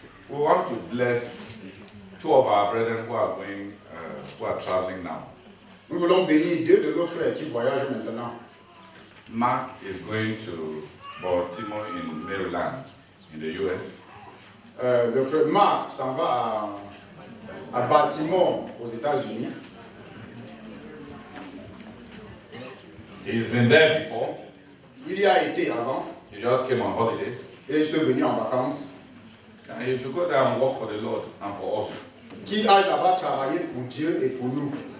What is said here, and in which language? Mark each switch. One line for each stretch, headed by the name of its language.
English: We want to bless two of our brethren who are going, who are traveling now.
French: Nous voulons bénir deux de nos frères qui voyagent maintenant.
English: Mark is going to Baltimore in Maryland, in the US.
French: Le frère Marc s'en va à Baltimore, aux États-Unis.
English: He's been there before.
French: Il y a été avant.
English: He just came on holidays.
French: Et je suis venu en vacances.
English: And you should go there and work for the Lord and for us.
French: Qu'il aille là-bas travailler pour Dieu et pour nous.